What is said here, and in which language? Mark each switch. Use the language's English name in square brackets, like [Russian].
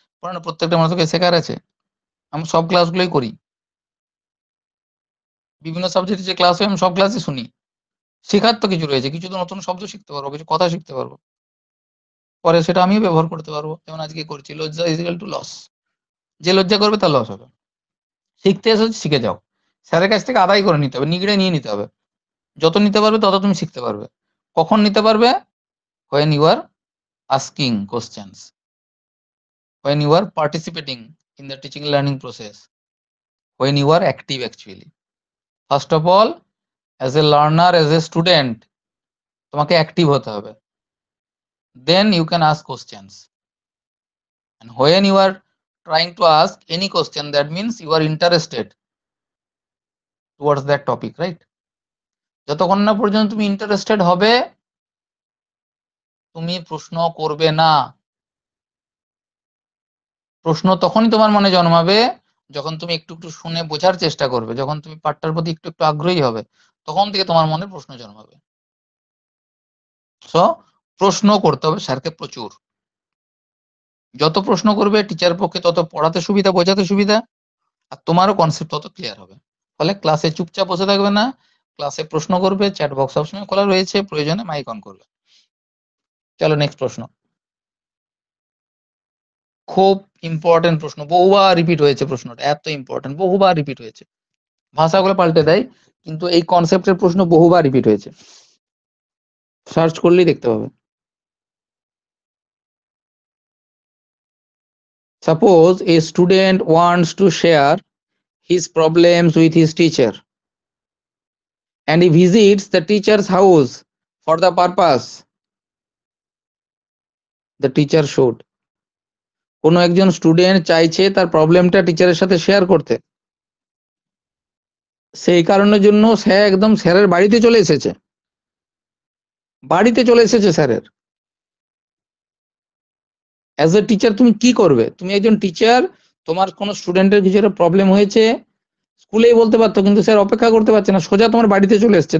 [Bangla] পড়ানো প্রত্যেকটা মানুষকে শেখার আছে, আমি সব ক্লাসগুলোই করি, বিভিন্ন সাবজেক্টে যে ক্লাস হয় আমি সব ক্লাসই শুনি, শেখার তো কিছু রয়েছে, কিছু তো নতুন শব্দ শিখতে পারবো, কিছু কথা শিখতে পারবো, পরে সেটা আমিও ব্যবহার করতে পারবো, যেমন আজকে করছি, লজ্জা [English] Is equal to loss. [Bangla] যে লজ্জা করবে তার লস হবে। শিখতে এসে শিখে যাও, স্যারের কাছ থেকে আদায় করে নিতে হবে, নিগড়ে নিয়ে নিতে হবে, যত নিতে পারবে তত তুমি শিখতে পারবে। কখন নিতে পারবে, [English] when you are asking questions, when you are participating in the teaching learning process, when you are active actually. First of all, as a learner, as a student, [Bangla] তোমাকে অ্যাক্টিভ হতে হবে, [English] then you can ask questions, and when you are trying to ask any question, that means you are interested towards that topic, right? [Bangla] যতক্ষণ না পর্যন্ত তুমি interested হবে, তুমি প্রশ্ন করবে না। প্রশ্ন তখনই তোমার মনে জন্মাবে যখন তুমি একটু একটু শুনে বোঝার চেষ্টা করবে, যখন তুমি পাঠটার প্রতি একটু একটু আগ্রহী হবে, তখন থেকে তোমার মনে প্রশ্ন জন্মাবে। সো প্রশ্ন করতে হবে স্যারকে প্রচুর, যত প্রশ্ন করবে টিচার পক্ষে তত পড়াতে সুবিধা, বোঝাতে সুবিধা, আর তোমারও কনসেপ্ট তত ক্লিয়ার হবে। ফলে ক্লাসে চুপচাপ বসে থাকবে না, ক্লাসে প্রশ্ন করবে, চ্যাট বক্স সবসময় খোলা রয়েছে, প্রয়োজনে মাইক অন করবে। চলো নেক্সট প্রশ্ন, খুব ইম্পর্টেন্ট প্রশ্ন, বহুবার রিপিট হয়েছে প্রশ্নটা, এত ইম্পর্টেন্ট, বহুবার রিপিট হয়েছে। ভাষাগুলো পাল্টে দেয় কিন্তু এই কনসেপ্টের প্রশ্ন বহুবার রিপিট হয়েছে, সার্চ করলেই দেখতে পাবে। [English] Suppose a student wants to share his problems with his teacher and he visits the teacher's house for the purpose the teacher should. [Bangla] কোনো একজন স্টুডেন্ট চাইছে তার প্রবলেমটা টিচারের সাথে শেয়ার করতে, সেই কারণের জন্য সে একদম স্যারের বাড়িতে চলে এসেছে, স্যারের। [English] as a teacher [Bangla] তুমি কি করবে? তুমি একজন টিচার, তোমার কোনো স্টুডেন্টের কিছু একটা প্রবলেম হয়েছে, স্কুলেই বলতে পারতো কিন্তু স্যার অপেক্ষা করতে পারছে না, সোজা তোমার বাড়িতে চলে এসছে।